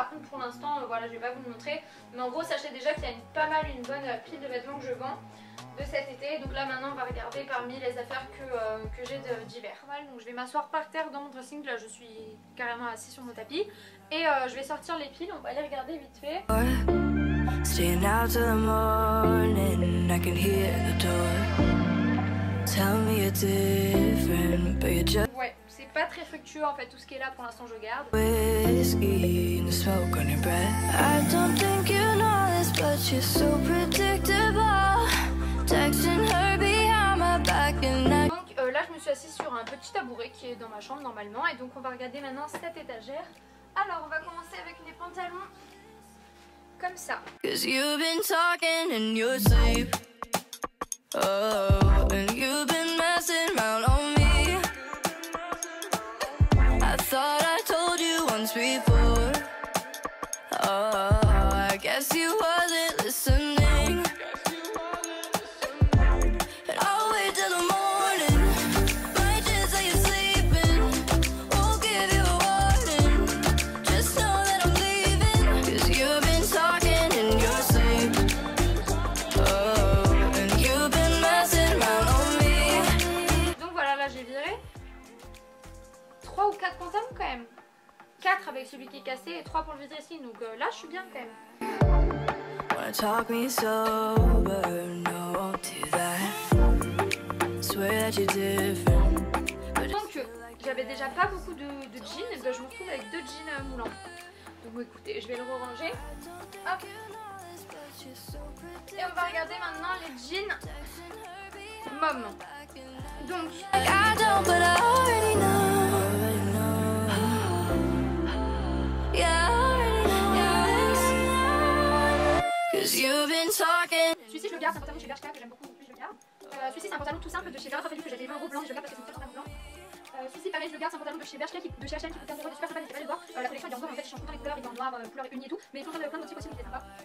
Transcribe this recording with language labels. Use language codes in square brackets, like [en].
[fr] Par contre pour l'instant voilà je vais pas vous le montrer. Mais en gros sachez déjà qu'il y a une bonne pile de vêtements que je vends de cet été. Donc là maintenant on va regarder parmi les affaires que j'ai d'hiver. Donc je vais m'asseoir par terre dans mon dressing. Là je suis carrément assise sur mon tapis. Et je vais sortir les piles, on va aller regarder vite fait. [en] Staying out till the morning, I can hear the door. Tell me you're different, but you're just... [fr] Ouais, c'est pas très fructueux en fait tout ce qui est là pour l'instant je garde. [en] Whiskey and the smoke on your breath. I don't think you know this but you're so predictable. Texting her behind my back and I... [fr] Donc là je me suis assise sur un petit tabouret qui est dans ma chambre normalement. Et donc on va regarder maintenant cette étagère. Alors on va commencer avec les pantalons comme ça. [en] Cause you've been talking in your sleep. Oh, and you've been messing around on me. I thought I told you once before. Oh, I guess you wasn't listening. And I'll wait till the morning. Might just say you're sleeping. Won't give you a warning. Just know that I'm leaving. Cause you've been talking in your sleep. Oh, and you've been messing around on me. [fr] Donc voilà, là j'ai viré 3 ou 4 pantalons quand même. 4 avec celui qui est cassé et 3 pour le vide dressing. Donc là je suis bien quand même. [en] Wanna talk me sober, no, won't do that. Swear that you're different. [fr] Donc j'avais déjà pas beaucoup de jeans, et ben je me retrouve avec 2 jeans moulants. Donc écoutez, je vais le ranger. Hop. Et on va regarder maintenant les jeans mom. [en] Donc I don't, but I already know. Yeah, I already know. [fr] Celui-ci je le garde, c'est un pantalon de chez Bershka que j'aime beaucoup, donc je le garde. Celui-ci c'est un pantalon tout simple de chez Vera Fabulous que j'avais 20 € blanc, je le garde parce que c'est une très blanc. Celui-ci pareil je le garde, c'est un pantalon de chez Bershka de chez H&M qui coûte 15 €, super sympa, n'hésitez pas à le voir. La collection est en noir, en fait ils changent tout le temps les couleurs, il est en noir, couleur unie et tout, mais ils font plein de motifs aussi, donc il est sympa.